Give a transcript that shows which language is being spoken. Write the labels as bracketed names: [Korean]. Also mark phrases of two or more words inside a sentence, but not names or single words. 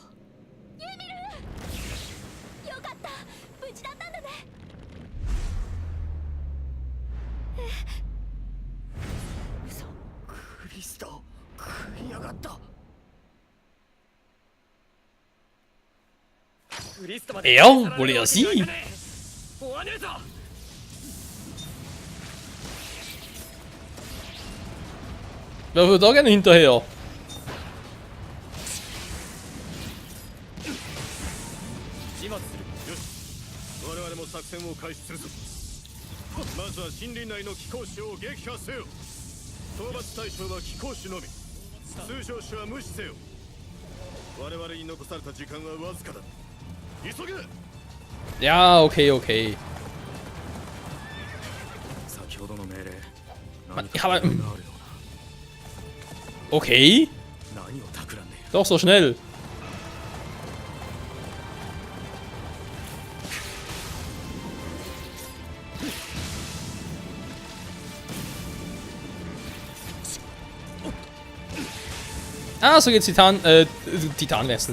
[Japanese] ユミル、よかった、無事だったんだね。嘘。クリスト食いやがった。クリストまで [German] Er? Wohl eher sie? [Japanese] 追わねえぞ。 [German] Wer würde da gerne hinterher? [Japanese] 始末する。よし。我々も作戦を開始するぞ。まずは森林内の騎行種を撃破せよ。討伐対象は騎行種のみ。通常種は無視せよ。我々に残された時間はわずかだ。急げ。 [German] Ja, okay, okay. [Japanese] 先ほどの命令。 [German] Ich habe... Okay. Doch, so schnell. Ah, so geht's Titanwechsel.